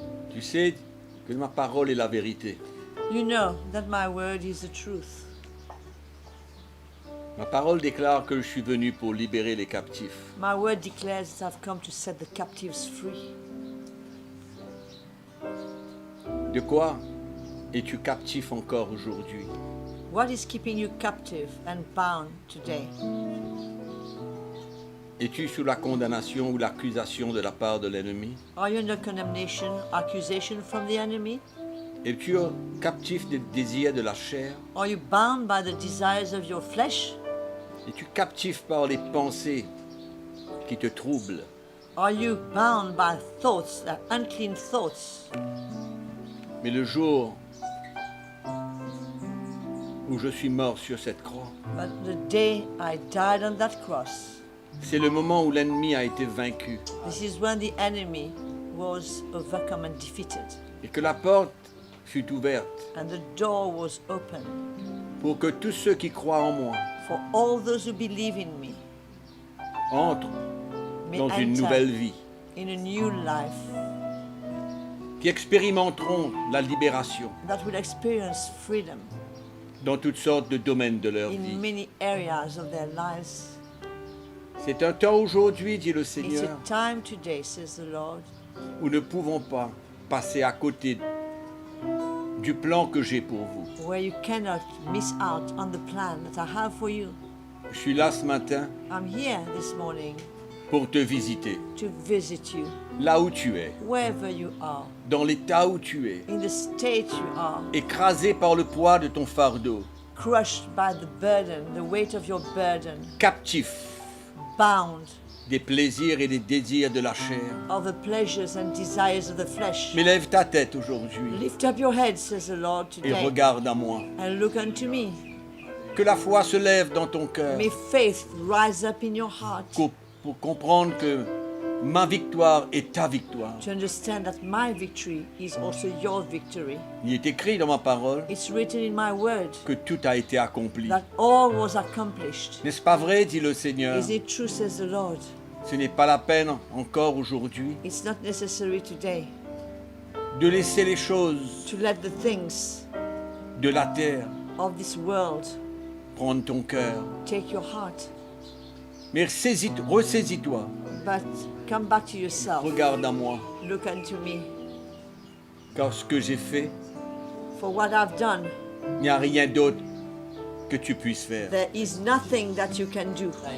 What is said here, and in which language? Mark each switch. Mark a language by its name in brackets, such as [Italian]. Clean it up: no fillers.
[French] Tu sais que ma parole est la vérité. [English] You know that my word is the truth. [French] Ma parole déclare que je suis venu pour libérer les captifs. [English] My word declares that I've come to set the captives free. [French] De quoi es-tu captif encore aujourd'hui? [English] What is keeping you captive and bound today? [French] Es-tu sous la condamnation ou l'accusation de la part de l'ennemi? [English] Are you under condemnation, accusation from the enemy? [French] Es-tu captif des désirs de la chair? [English] Are you bound by the desires of your flesh? [French] Es-tu captif par les pensées qui te troublent? [English] Are you bound by thoughts, unclean thoughts? [French] Mais le jour où je suis mort sur cette croix, [English] But the day I died on that cross, [French] c'est le moment où l'ennemi a été vaincu [English] this is when the enemy was overcome and defeated, [French] et que la porte fut ouverte [English] and the door was open [French] pour que tous ceux qui croient en moi [English] for all those who believe in me [French] entrent [English] may [French] dans une [English] enter [French] nouvelle vie, [English] in a new life [French] qui expérimenteront la libération [English] that will experience freedom [French] dans toutes sortes de domaines de leur [English] in [French] vie. [English] many areas of their lives. [French] C'est un temps aujourd'hui, dit le [English] It's [French] Seigneur, [English] a time today, says the Lord, [French] où nous ne pouvons pas passer à côté du plan que j'ai pour vous. [English] where you cannot miss out on the plan that I have for you. [French] Je suis là ce matin [English] I'm here this morning [French] pour te visiter, [English] to visit you, [French] là où tu es, [English] wherever you are, [French] dans l'état où tu es, [English] in the state you are, [French] écrasé par le poids de ton fardeau, [English] crushed by the burden, the weight of your burden, [French] captif [English] bound [French] des plaisirs et des désirs de la chair. [English] of the pleasures and desires of the flesh. [French] Mais lève ta tête aujourd'hui [English] Lift up your head, says the Lord, [French] et [English] today, [French] regarde à moi. [English] and look unto me. [French] Que la foi se lève dans ton cœur [English] May faith rise up in your heart [French] pour comprendre que ma victoire est ta victoire. [English] to understand that my victory is also your victory. [French] Il est écrit dans ma parole [English] It's written in my word [French] que tout a été accompli. [English] that all was accomplished. [French] N'est-ce pas vrai, dit le Seigneur? [English] Is it true, says the Lord? [French] Ce n'est pas la peine encore aujourd'hui [English] It's not necessary today [French] de laisser les choses [English] to let the things [French] de la terre [English] of this world [French] prendre ton cœur. [English] take your heart, [French] Mais ressaisis-toi, [English] but come back to yourself. [French] regarde à moi, [English] Look unto me. [French] car ce que j'ai fait, [English] For what I've done, [French] il n'y a rien d'autre que tu puisses faire. [English] there is nothing that you can do.